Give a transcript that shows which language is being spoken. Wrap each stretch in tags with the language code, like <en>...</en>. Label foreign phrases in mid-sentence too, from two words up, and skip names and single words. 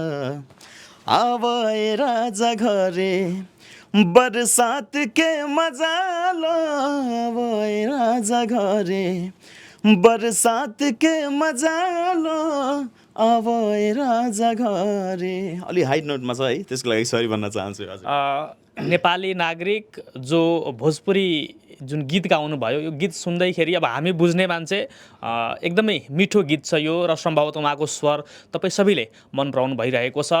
<bho>आवे राजा घरे बरसात के मजाला, आवे राजा घरे बरसात के मजाला, आवे राजा घरे।</bho> <ne>अलि हाई नोटमा छ है, त्यसको लागि सरी भन्न चाहन्छु। हजुर नेपाली नागरिक जो भोजपुरी जुन गीत गाउनुभयो, यो गीत सुन्दैखेरि अब हामी बुझ्ने मान्छे एकदमै मिठो गीत छ यो, र सम्भवतः उहाँको स्वर तपाईँ सबैले मन पराउनु भइरहेको छ।</ne>